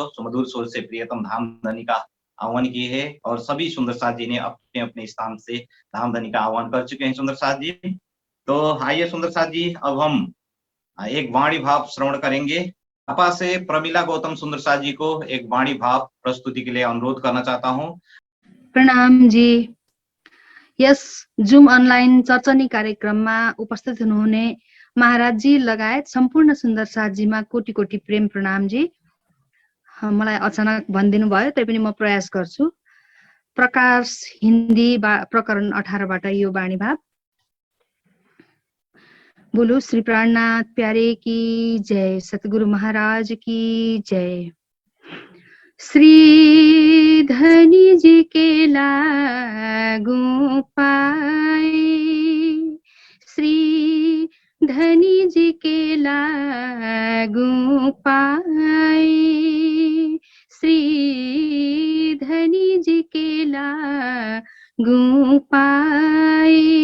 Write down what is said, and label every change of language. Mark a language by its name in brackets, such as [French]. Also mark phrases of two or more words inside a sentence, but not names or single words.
[Hindi] सुमधुर स्वर से प्रियतम धामधनी का आह्वान किए है और सभी सुंदर साथ जी ने अपने अपने स्थान से धामधनी का आह्वान कर चुके हैं सुंदर साथ जी। तो आइए सुंदर साथ जी, अब हम एक वाणी भाव श्रवण करेंगे। आपा से प्रमिला गौतम सुंदर साथ जी को एक वाणी भाव प्रस्तुति के लिए अनुरोध करना चाहता हूं। प्रणाम जी। [Nepali] यस जुम अनलाइन चर्चनी कार्यक्रममा उपस्थित हुनुहुने महाराजजी लगायत सम्पूर्ण सुन्दर साथजीमा कोटि कोटि प्रेम प्रणाम जी। मलाई अचानक भनिदिनु भयो, तैपनि म प्रयास गर्छु। प्रकाश हिन्दी प्रकरण 18 बाट यो वाणी भाव। [Hindi] बोलो श्री प्राणनाथ प्यारे की जय, सतगुरु महाराज की जय। श्री धनी जी के लागू पाए, श्री धनी जी के लागू पाए, श्री धनी जी के लागू पाए।